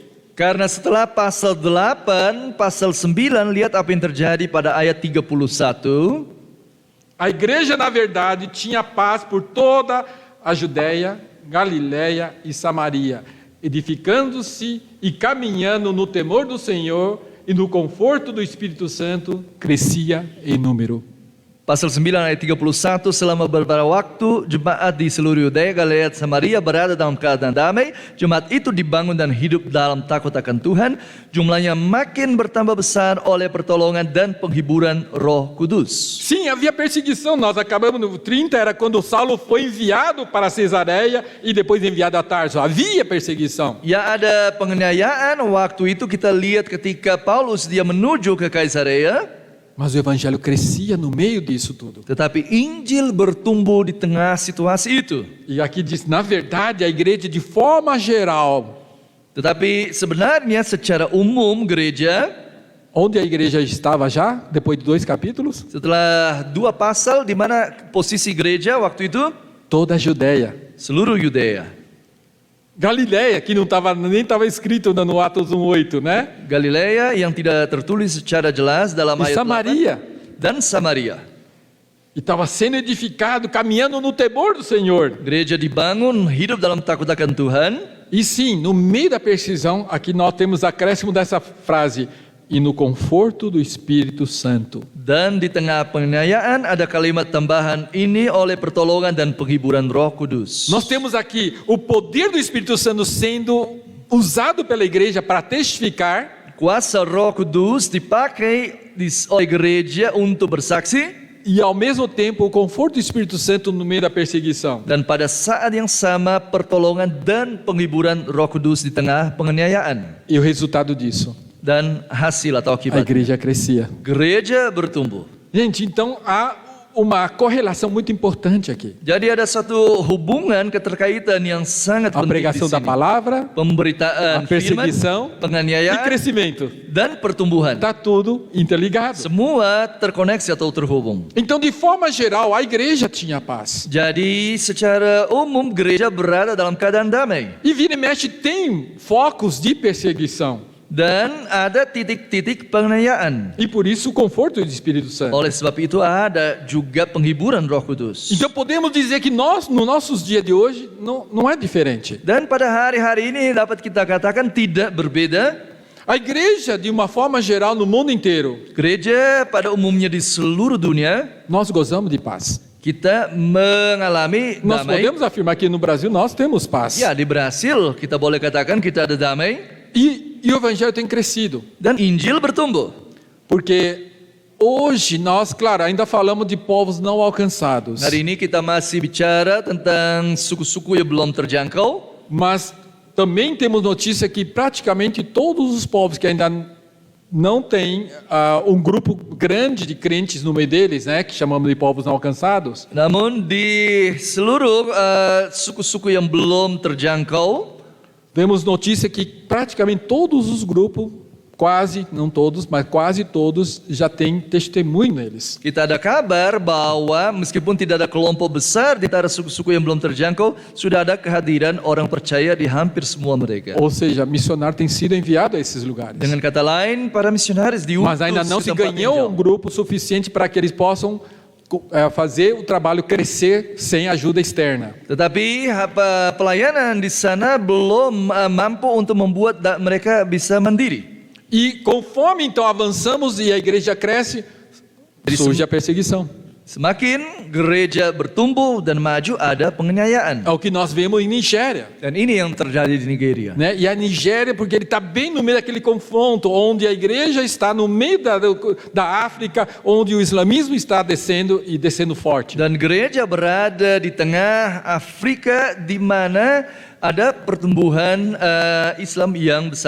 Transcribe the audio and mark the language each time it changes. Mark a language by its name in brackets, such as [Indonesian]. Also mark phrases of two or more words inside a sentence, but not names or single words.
[Indonesian] Karena setelah pasal 8, pasal 9, lihat apa yang terjadi pada ayat 31. [Portuguese] A igreja, na verdade, tinha paz por toda a Judéia, Galiléia e Samaria, edificando-se e caminhando no temor do Senhor e no conforto do Espírito Santo, crescia em número. [Indonesian] Pasal 9 ayat 31, selama beberapa waktu jemaat di seluruh Yudea, Galilea, Samaria berada dalam keadaan damai. Jemaat itu dibangun dan hidup dalam takut akan Tuhan. Jumlahnya makin bertambah besar oleh pertolongan dan penghiburan Roh Kudus. [Portuguese] Sim, havia perseguição. Nós acabamos no 30, era quando Saulo foi enviado para Cesareia e depois enviado a Tarso. Havia perseguição. [Indonesian] Ya, ada penganiayaan waktu itu kita lihat ketika Paulus dia menuju ke Kaisarea. [Portuguese] Mas o evangelho crescia no meio disso tudo. [Indonesian] Tetapi Injil bertumbuh di tengah situasi itu. [Portuguese] E aqui diz, na verdade, a igreja de forma geral. [Indonesian] Tetapi sebenarnya secara umum gereja, [Portuguese] Onde a igreja estava já, depois de 2 capítulos? [Indonesian] setelah 2 pasal di mana posisi gereja waktu itu [Portuguese] Toda a Judéia. [Indonesian] seluruh Yudea. [Portuguese] Galiléia, que nem estava escrito no Atos 1:8, né? [Indonesian] Galilea yang tidak tertulis secara jelas dalam [Portuguese] E [Indonesian] ayat [Portuguese] Samaria. [Indonesian] 8, dan Samaria. [Portuguese] E estava sendo edificado, caminhando no temor do Senhor. [Indonesian] Gereja dibangun hidup dalam takut akan Tuhan. [Portuguese] E sim, no meio da perseguição, aqui nós temos acréscimo dessa frase, e no conforto do Espírito Santo. [Indonesian] Dan di tengah penganiayaan ada kalimat tambahan ini oleh pertolongan dan penghiburan Roh Kudus. [Portuguese] Nós temos aqui o poder do Espírito Santo sendo usado pela igreja para testificar, [Indonesian] Kuasa Roh Kudus dipakai oleh gereja untuk bersaksi, [Portuguese] e ao mesmo tempo o conforto do Espírito Santo no meio da perseguição. [Indonesian] dan pada saat yang sama pertolongan dan penghiburan Roh Kudus di tengah penganiayaan. [Portuguese] E o resultado disso, [Indonesian] Dan hasil atau [Portuguese] a [Indonesian] akibat, [Portuguese] igreja crescia. [Indonesian] gereja bertumbuh. [Portuguese] Gente, então há uma correlação muito importante aqui. [Indonesian] Jadi ada satu hubungan keterkaitan yang sangat [Portuguese] A [Indonesian] penting di [Portuguese] pregação da [Indonesian] sini. [Portuguese] palavra, [Indonesian] Pemberitaan [Portuguese] a perseguição [Indonesian] firman, [Portuguese] e [Indonesian] penganiayaan, [Portuguese] crescimento. [Indonesian] dan pertumbuhan. [Portuguese] Está tudo interligado. [Indonesian] Semua terkoneksi atau terhubung. [Portuguese] Então, de forma geral, a igreja tinha paz. [Indonesian] Jadi secara umum gereja berada dalam keadaan damai. [Portuguese] E vira e mexe tem focos de perseguição. [Indonesian] Dan ada titik-titik penganiayaan. [Portuguese] E por isso o conforto do Espírito Santo. [Indonesian] Oleh sebab itu ada juga penghiburan Roh Kudus. [Portuguese] Então podemos dizer que nós, nos nossos dias de hoje, não é diferente. [Indonesian] Dan pada hari-hari ini dapat kita katakan tidak berbeda. [Portuguese] A igreja, de uma forma geral, no mundo inteiro, [Indonesian] Gereja pada umumnya di seluruh dunia, [Portuguese] nós gozamos de paz. [Indonesian] kita mengalami [Portuguese] Nós [Indonesian] damai. [Portuguese] podemos afirmar que no Brasil nós temos paz. [Indonesian] Ya, di Brasil kita boleh katakan kita ada damai. [Portuguese] E o evangelho tem crescido. [Indonesian] Dan Injil bertumbuh. [Portuguese] Porque hoje nós, claro, ainda falamos de povos não alcançados. [Indonesian] Hari ini kita masih bicara tentang suku-suku yang belum terjangkau. [Portuguese] Mas também temos notícia que praticamente todos os povos que ainda não têm um grupo grande de crentes no meio deles, né, que chamamos de povos não alcançados, [Indonesian] Namun di seluruh suku-suku yang belum terjangkau, [Portuguese] temos notícia que praticamente todos os grupos, quase, não todos, mas quase todos, já têm testemunho neles. [Indonesian] kita ada kabar bahwa meskipun tidak ada kelompok besar di antara suku-suku yang belum terjangkau, sudah ada kehadiran orang percaya di hampir semua mereka. [Portuguese] Ou seja, missionário tem sido enviado a esses lugares. [Indonesian] Dengan kata lain, para misionaris diutus [Portuguese] Mas ainda não [Indonesian] di [Portuguese] se [Indonesian] tempat [Portuguese] ganhou [Indonesian] yang [Portuguese] um grupo suficiente para que eles possam fazer o trabalho crescer sem ajuda externa. [Indonesian] Tetapi pelayanan di sana belum mampu untuk membuat mereka bisa mandiri. [Portuguese] E conforme então avançamos e a igreja cresce, surge a perseguição. [Indonesian] Semakin gereja bertumbuh dan maju, ada penganiayaan. [Portuguese] É o que nós vemos em Nigéria. [Indonesian] Dan ini yang terjadi di Nigeria. [Portuguese] Né? E a Nigéria, porque ele está bem no meio daquele confronto, onde a igreja está no meio da África, onde o islamismo está descendo e descendo forte. [Indonesian] Dan gereja berada di tengah Afrika, di mana ada pertumbuhan Islam yang besar.